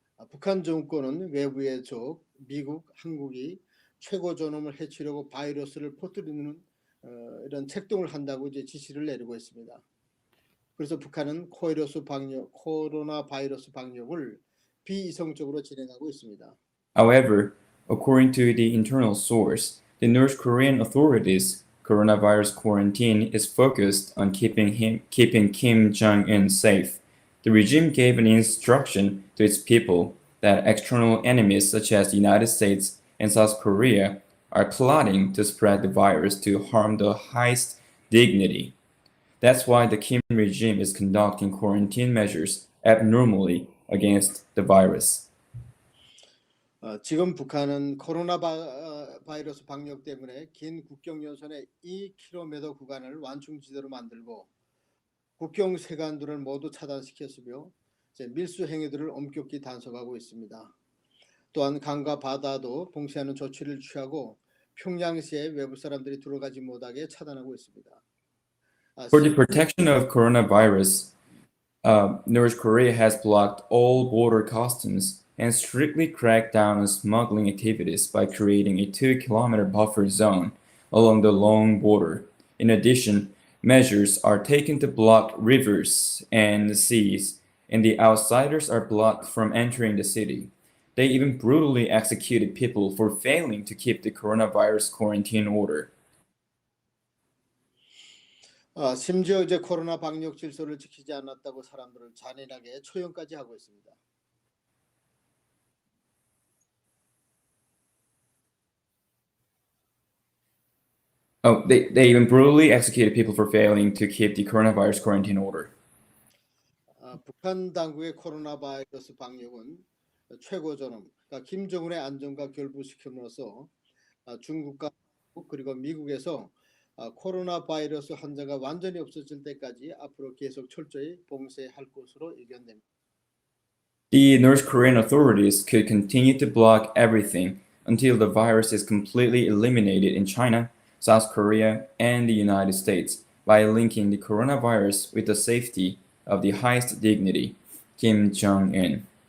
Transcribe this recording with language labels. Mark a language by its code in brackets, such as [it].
[ko] 북한 정권은 외부의 적, 미국, 한국이 최고 존엄을 해치려고 바이러스를 퍼뜨리는 이런 책동을 한다고 이제 지시를 내리고 있습니다. 그래서 북한은 코로나 바이러스 방역을 비이성적으로 진행하고 있습니다. [en] However, according to the internal source, the North Korean authorities' coronavirus quarantine is focused on keeping Kim Jong Eun safe. The regime gave an instruction to its people that external enemies such as the United States and South Korea are plotting to spread the virus to harm the highest dignity. That's why the Kim regime is conducting quarantine measures abnormally against the virus. [ko] 지금 북한은 코로나 바이러스 방역 때문에 긴 국경 연선의 2km 구간을 완충지대로 만들고 국경 세관들을 모두 차단시켰으며 밀수 행위들을 엄격히 단속하고 있습니다. 또한 강과 바다도 봉쇄하는 조치를 취하고 평양시에 외부 사람들이 들어가지 못하게 차단하고 있습니다. [en] For the protection of coronavirus, North Korea has blocked all border customs and strictly cracked down on smuggling activities by creating a 2-kilometer buffer zone along the long border. In addition, measures are taken to block rivers and seas, and the outsiders are blocked from entering the city. They even brutally executed people for failing to keep the coronavirus quarantine order. [ko] 심지어 이제 코로나 방역 질서를 지키지 않았다고 사람들을 잔인하게 처형까지 하고 있습니다. [en] Oh, they even brutally executed people for failing to keep the coronavirus quarantine order. [ko] 북한 당국의 코로나 바이러스 방역은 최고 존엄, 그러니까 김정은의 안전과 결부시킴으로써 중국과 그리고 미국에서 코로나 바이러스 환자가 완전히 없어질 때까지 앞으로 계속 철저히 봉쇄할 것으로 예견됩니다. [en] The North Korean authorities could continue to block everything until the virus is completely eliminated in China, South Korea, and the United States by linking the coronavirus with the safety of the highest dignity, Kim Jong Eun.